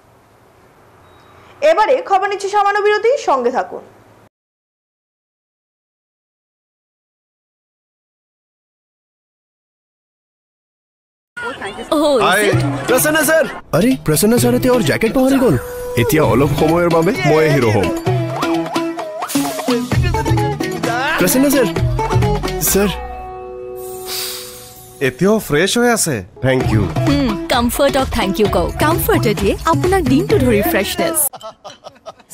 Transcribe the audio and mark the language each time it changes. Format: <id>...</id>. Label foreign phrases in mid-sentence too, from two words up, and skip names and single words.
<bn>এবারে খবর নিচ্ছি সামান্য বিরতি, সঙ্গে থাকুন।</bn> <as>প্ৰসন্ন স্যার, আরে প্ৰসন্ন স্যার এতিয়া ওর জ্যাকেট পাহৰি গ'ল। এতিয়া অলপ সময়ৰ বাবে মই হিৰো হ'ম। প্ৰসন্ন স্যার, স্যার এতিয়াও ফ্ৰেছ হৈ আছে।</as> <en>thank you. comfort of thank you কও।</en> <as>কমফৰ্টে দিয়ে আপোনাৰ দিনটো ধৰি ফ্ৰেছনেছ।</as>